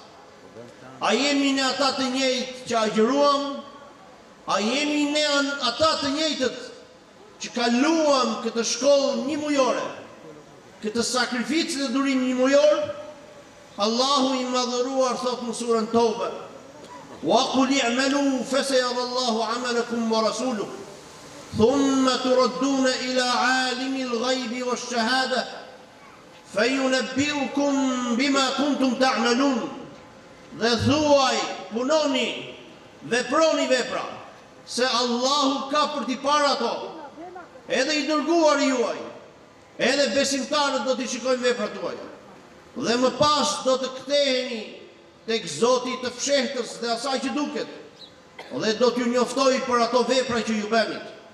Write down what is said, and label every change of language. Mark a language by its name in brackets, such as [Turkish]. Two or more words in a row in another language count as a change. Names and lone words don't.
[Albanian] A jemi ne ata të njëjtë që agjëruam? A jemi ne ata të njëjtët që kaluam këtë shkollë një mujore, këtë sakrificë dhe durim një mujor? Allahu i madhëruar thot në surën Toba: [Arabic] وقل اعملوا فسيرى الله عملكم ورسوله ثم تردون إلى عالم الغيب والشهادة فينبئكم بما كنتم تعملون. [Albanian] Dhe thuaj, punoni, veproni vepra, se Allahu ka për t'i parë ato, edhe i dërguar juaj, edhe besimtarët do t'i shikojnë veprat tuaja. Dhe më pas do të ktheheni tek Zoti të fshehtës dhe asaj që duket, dhe do t'ju njoftoj për ato vepra që ju bënit.